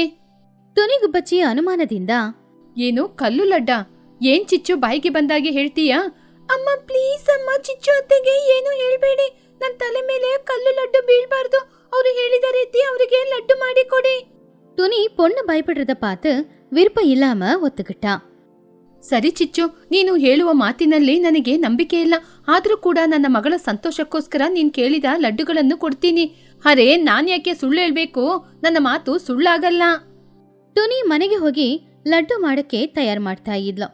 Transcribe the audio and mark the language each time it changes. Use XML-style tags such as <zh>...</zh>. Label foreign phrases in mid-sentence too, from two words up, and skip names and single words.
<kn>ಟುನಿಗುಬ್ಬಚ್ಚಿ ಅನುಮಾನದಿಂದ, ಏನು, ಕಲ್ಲು ಲಡ್ಡ? ಏನ್ ಚಿಚ್ಚು ಬಾಯಿಗೆ ಬಂದಾಗೆ ಹೇಳ್ತೀಯಾ? ಅಮ್ಮ ಪ್ಲೀಸ್ ಅಮ್ಮ, ಚಿಚ್ಚು ಅತ್ತೆಗೆ ಏನು ಹೇಳ್ಬೇಡಿ. ನನ್ನ ತಲೆ ಮೇಲೆ ಕಲ್ಲು ಲಡ್ಡು ಬೀಳ್ಬಾರ್ದು. ಅವರು ಹೇಳಿದ ರೀತಿ ಅವರಿಗೆ ಲಡ್ಡು ಮಾಡಿ ಕೊಡಿ.</kn> <ta>ಟುನಿ பொண்ணு பயப்படுறத பார்த்து விருப்பம் இல்லாம ஒத்துக்கிட்டா.</ta> <kn>ಸರಿ ಚಿಚ್ಚು, ನೀನು ಹೇಳುವ ಮಾತಿನಲ್ಲಿ ನನಗೆ ನಂಬಿಕೆ ಇಲ್ಲ. ಆದ್ರೂ ಕೂಡ ನನ್ನ ಮಗಳ ಸಂತೋಷಕ್ಕೋಸ್ಕರ ನೀನ್ ಕೇಳಿದ ಲಡ್ಡುಗಳನ್ನು ಕೊಡ್ತೀನಿ. ಅರೆ, ನಾನ್ ಯಾಕೆ ಸುಳ್ಳು ಹೇಳ್ಬೇಕು? ನನ್ನ ಮಾತು ಸುಳ್ಳಾಗಲ್ಲ. ಟುನಿ ಮನೆಗೆ ಹೋಗಿ ಲಡ್ಡು ಮಾಡಕ್ಕೆ ತಯಾರು ಮಾಡ್ತಾ ಇದ್ಲು.</kn>